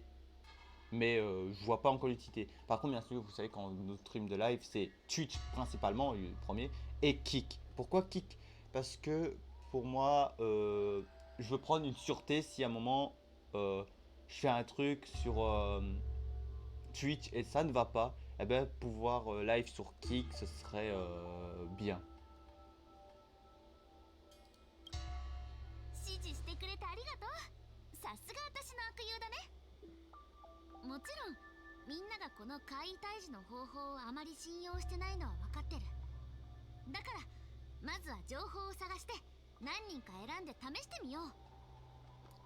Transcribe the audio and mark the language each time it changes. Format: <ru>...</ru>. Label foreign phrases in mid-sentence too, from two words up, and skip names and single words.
<fr>Mais je vois pas encore l'utilité. Par contre, bien sûr, vous savez qu'en notre stream de live, c'est Twitch principalement, le premier, et Kick. Pourquoi Kick? Parce que pour moi, je veux prendre une sûreté si à un moment je fais un truc sur Twitch et ça ne va pas. Eh bien, pouvoir live sur Kick, ce serait bien.</fr> <ja>もちろんみんながこの怪異退治の方法をあまり信用してないのは分かってる。だからまずは情報を探して何人か選んで試してみよう。</ja>